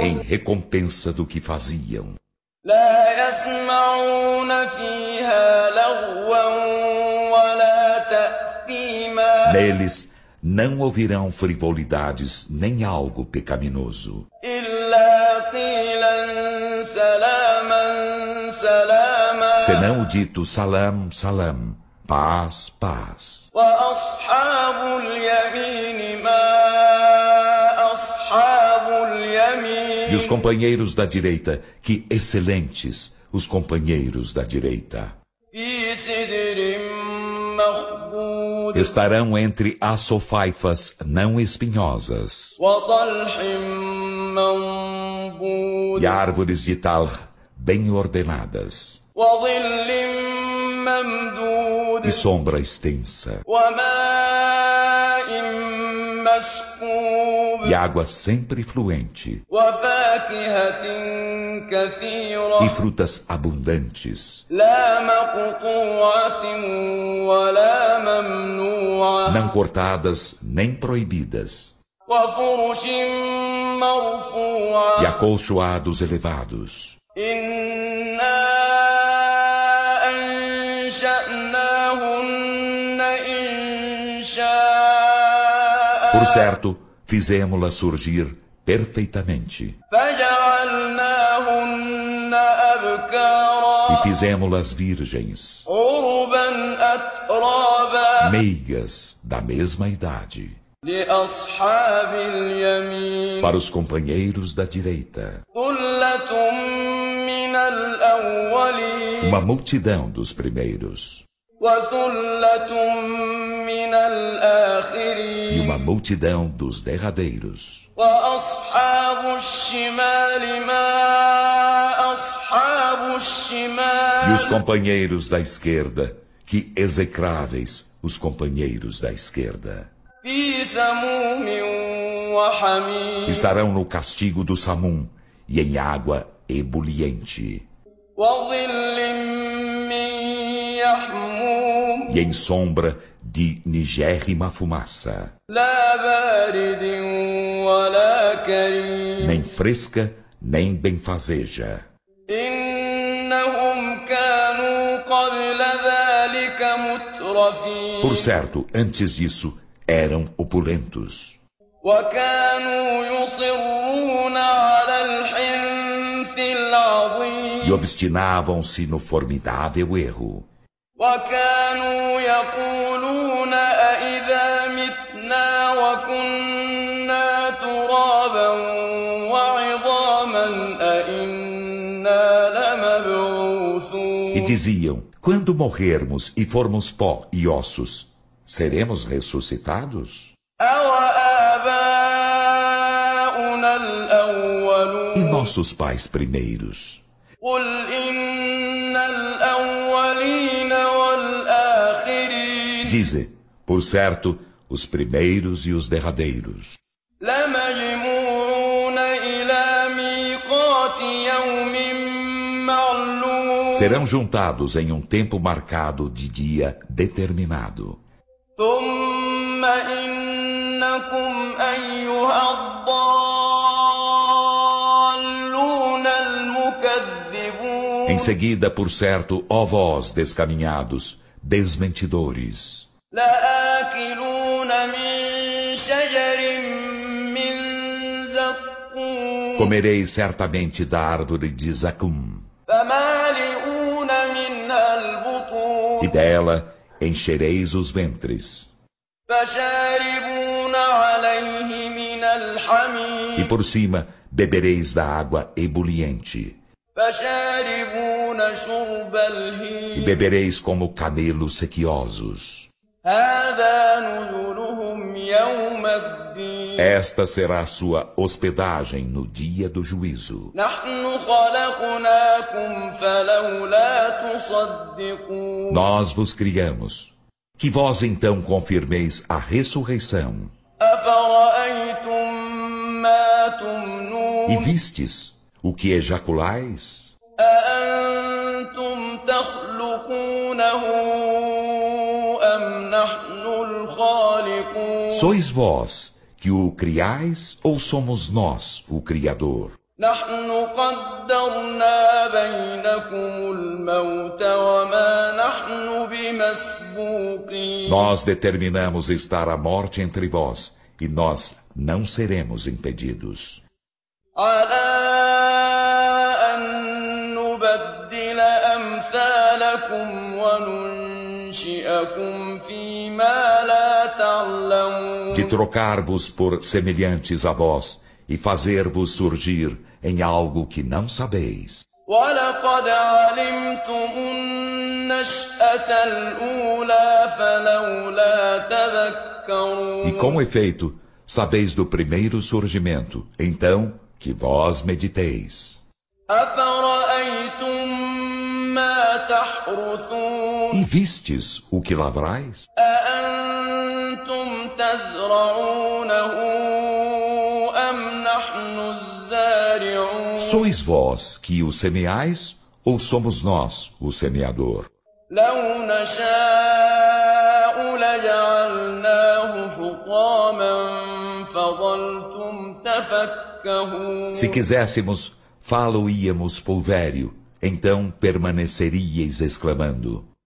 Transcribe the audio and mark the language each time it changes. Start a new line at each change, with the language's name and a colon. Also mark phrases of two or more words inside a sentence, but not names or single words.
Portuguese: em recompensa do que faziam.
Arabic: لا يسمعون فيها لغوا ولا تأثيما
Portuguese: Neles não ouvirão frivolidades nem algo pecaminoso,
Arabic: إلا قيلا سلاما سلاما
Portuguese: senão o dito
Arabic: سلام، سلام,
Portuguese: paz, paz.
Arabic: وأصحاب اليمين ما أصحاب اليمين
Portuguese: E os companheiros da direita, que excelentes os companheiros da direita.
Arabic: في سدر مخضود
Portuguese: Estarão entre as sofaifas não espinhosas
Arabic: وطلح منضود
Portuguese: e árvores de talh bem ordenadas
Arabic: وظل ممدود
Portuguese: e sombra extensa
Arabic: وماء مسكوب
Portuguese: e água sempre fluente
Arabic: وفاكهة كثيرة
Portuguese: e frutas abundantes,
Arabic: لا مقطوعة ولا ممنوعة
Portuguese: não cortadas nem proibidas,
Arabic: وفرش
Portuguese: e
Arabic: مرفوعة
Portuguese: acolchoados elevados.
Arabic: إنا أنشأناهن إنشاء
Portuguese: Por certo, fizemo-la surgir perfeitamente
Arabic: فجعلناهن أبكارا
Portuguese: e fizemo-las virgens,
Arabic: عربا أترابا
Portuguese: meigas da mesma idade,
Arabic: لأصحاب اليمين
Portuguese: para os companheiros da direita.
Arabic: ثلة من الأولين
Portuguese: Uma multidão dos primeiros
Arabic: وثلة من
Portuguese: e
Arabic: الآخرين
Portuguese: uma multidão dos derradeiros.
Arabic: وأصحاب الشمال ما أصحاب
Portuguese: E
Arabic: الشمال
Portuguese: os companheiros da esquerda, que execráveis os companheiros da esquerda.
Arabic: في سموم وحميم
Portuguese: Estarão no castigo do Samum e em água ebuliente
Arabic: وظل من يحموم
Portuguese: e em sombra de nigérrima fumaça,
Arabic: لا بارد ولا كريم
Portuguese: nem fresca nem benfazeja.
Arabic: إنهم كانوا قبل ذلك مترفين
Portuguese: Por certo, antes disso, eram opulentos
Arabic: وكانوا يصرون على الحنث العظيم
Portuguese: e obstinavam-se no formidável erro.
Arabic: وكانوا يقولون أإذا متنا وكنا ترابا وعظاما أإنا لمبعوثون
Portuguese: E diziam, quando morrermos e formos pó e ossos, seremos ressuscitados?
Arabic: أَوَآبَاؤُنَا الْأَوَّلُونَ
Portuguese: E nossos pais primeiros?
Arabic: قُلْ إِنَّ الْأَوَّلِينَ وَالْآخِرِينَ
Portuguese: Dize, por certo, os primeiros e os derradeiros.
Arabic: لَمَجْمُوعُونَ إِلَى مِيقَاتِ يَوْمٍ مَّعْلُومٍ
Portuguese: Serão juntados em um tempo marcado de dia determinado.
Arabic: ثُمَّ إِنَّكُمْ أَيُّهَا الضَّالُّونَ الْمُكَذِّبُونَ
Portuguese: Em seguida, por certo, ó vós descaminhados, desmentidores,
Arabic: لَآكِلُونَ مِن شَجَرٍ مِّن زَقُّومٍ
Portuguese: comereis certamente da árvore de Zacum,
Arabic: فَمَالِئُونَ مِنْهَا الْبُطُونَ
Portuguese: e dela enchereis os ventres,
Arabic: فَشَارِبُونَ عَلَيْهِ مِنَ
Portuguese: e
Arabic: الْحَمِيمِ
Portuguese: por cima bebereis da água ebuliente,
Arabic: فَشَارِبُونَ شُرْبَ
Portuguese: e
Arabic: الْهِيمِ
Portuguese: bebereis como camelos sequiosos.
Arabic: هَذَا نُزُلُهُمْ يَوْمَ الدِّينِ
Portuguese: Esta será a sua hospedagem no dia do juízo.
Arabic: نَحْنُ خَلَقْنَاكُمْ فَلَوْلَا تُصَدِّقُونَ
Portuguese: Nós vos criamos. Que vós então confirmeis a ressurreição.
Arabic: أَفَرَأَيْتُم مَّا تُمْنُونَ
Portuguese: E vistes o que ejaculais?
Arabic: أَأَنتُمْ تَخْلُقُونَهُ أَمْ نَحْنُ الْخَالِقُونَ
Portuguese: Sois vós que o criais ou somos nós o Criador?
Arabic: نَحْنُ قَدَّرْنَا بَيْنَكُمُ الْمَوْتَ وَمَا نَحْنُ بِمَسْبُوقِينَ
Portuguese: Nós determinamos estar a morte entre vós, e nós não seremos impedidos.
Arabic: عَلَىٰ أَن نُّبَدِّلَ أَمْثَالَكُمْ وَنُنشِئَكُمْ فِيمَا لَا تَعْلَمُونَ
Portuguese: De trocar-vos por semelhantes a vós, e fazer-vos surgir em algo que não sabeis.
Arabic: وَلَقَدْ عَلِمْتُمُ النَّشْأَةَ الْأُولَىٰ فَلَوْلَا تَذَكَّرُونَ
Portuguese: E com efeito, sabeis do primeiro surgimento, então que vós mediteis.
Arabic: أَفَرَأَيْتُم مَّا تَحْرُثُونَ
Portuguese: E vistes o que lavrais?
Arabic: أَأَنتُمْ تَزْرَعُونَهُ أَمْ نَحْنُ الزَّارِعُونَ
Portuguese: Sois vós que o semeais, ou somos nós o semeador?
Arabic: لَوْ نَشَاءُ لَجَعَلْنَاهُ حُطَامًا فَظَلْتُمْ تَفَكَّهُونَ
Portuguese: Se quiséssemos, fá-lo-íamos pulvério, então permaneceríeis exclamando: